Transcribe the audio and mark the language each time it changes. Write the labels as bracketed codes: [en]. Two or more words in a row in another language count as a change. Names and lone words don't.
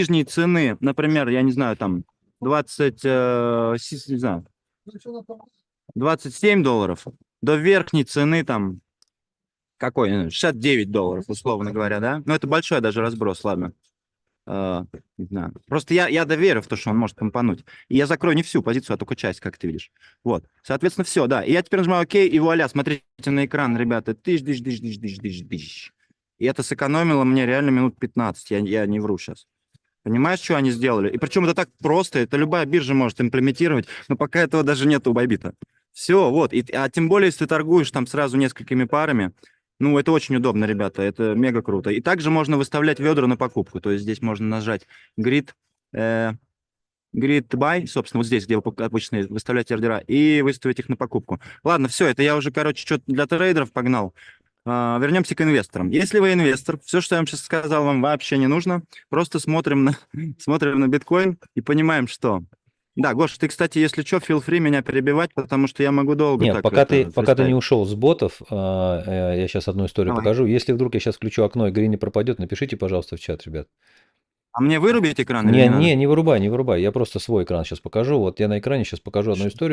[ru] От нижней цены, например, я не знаю, там 20, не знаю, $27 до верхней цены там, какой, $69, условно говоря, да? Ну, это большой даже разброс, ладно. Не знаю. Просто я доверю в то, что он может компануть. И я закрою не всю позицию, а только часть, как ты видишь. Вот. Соответственно, все, да. И я теперь нажимаю ОК, и вуаля, смотрите на экран, ребята. Тыщ, дыщ, дыщ, дыщ, дыщ, дыщ, дыщ. И это сэкономило мне реально минут 15. Я не вру сейчас. Понимаешь, что они сделали? И причем это так просто, это любая биржа может имплементировать, но пока этого даже нет у Байбита. Все, вот. А тем более, если ты торгуешь там сразу несколькими парами, ну, это очень удобно, ребята, это мега круто. И также можно выставлять ведра на покупку, то есть здесь можно нажать Grid, [en] Grid Buy, [ru] собственно, вот здесь, где вы обычно выставляете ордера, и выставить их на покупку. Ладно, все, это я уже, короче, что-то для трейдеров погнал. Вернемся к инвесторам. Если вы инвестор, все, что я вам сейчас сказал, вам вообще не нужно. Просто смотрим на биткоин и понимаем, что... Да, Гош, ты, кстати, если что, [en] feel free [ru] меня перебивать, потому что я могу долго Нет, так пока ты не фристайлить. ушел с ботов, я сейчас одну историю Давай. покажу. Если вдруг я сейчас включу окно и Грин не пропадет, напишите, пожалуйста, в чат, ребят. А мне вырубить экран или Не, не надо? не, не вырубай, не вырубай. Я просто свой экран сейчас покажу. Вот я на экране сейчас покажу одну историю.